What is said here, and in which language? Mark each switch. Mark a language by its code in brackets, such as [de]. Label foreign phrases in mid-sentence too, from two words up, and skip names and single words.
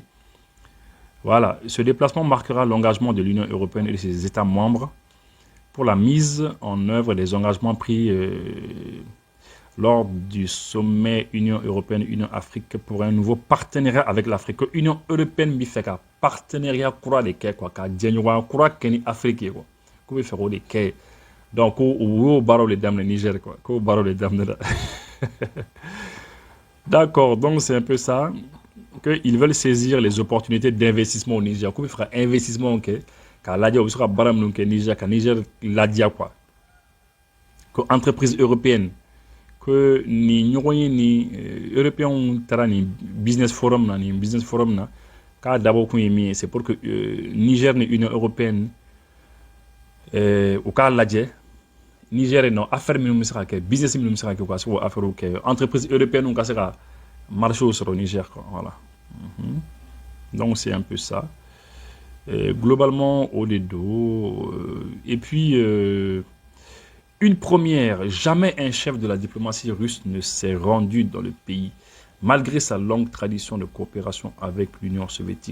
[fr] Voilà, ce déplacement marquera l'engagement de l'Union européenne et de ses États membres pour la mise en œuvre des engagements pris lors du sommet Union européenne-Union Afrique pour un nouveau partenariat avec l'Afrique. [bm] Union européenne bi [fr] fait un partenariat [bm] kura de kɛ quoi, ka jɛɲɔgɔnya kura kɛ ni Afrique quoi. K'u bɛ fɛ k'o de kɛ. Donc o y'o baaraw de daminɛ Niger quoi. K'o baaraw de daminɛ la. [fr] D'accord, donc c'est un peu ça. Qu'ils veulent saisir les opportunités d'investissement au Niger. [bm] K'u bɛ fɛ ka investissement kɛ, k'a lajɛ u bɛ se ka baara minnu kɛ Niger, ka Niger ladiya quoi. [fr] Que entreprise européenne que [bm] ni ɲɔgɔn ni européens taara ni [en] business forum [bm] na k'a dabɔ kun ye min ye [fr] c'est pour que [bm] Niger ni Union européenne u k'a lajɛ Niger non affaire minnu bɛ se ka kɛ business minnu bɛ se ka kɛ u ka se k'o affaire kɛ entreprise européenne ka se ka marché sɔrɔ Niger [fr] quoi voilà donc c'est un peu ça globalement au dedo et puis une première, jamais un chef de la diplomatie russe ne s'est rendu dans le pays, malgré sa longue tradition de coopération avec l'Union soviétique.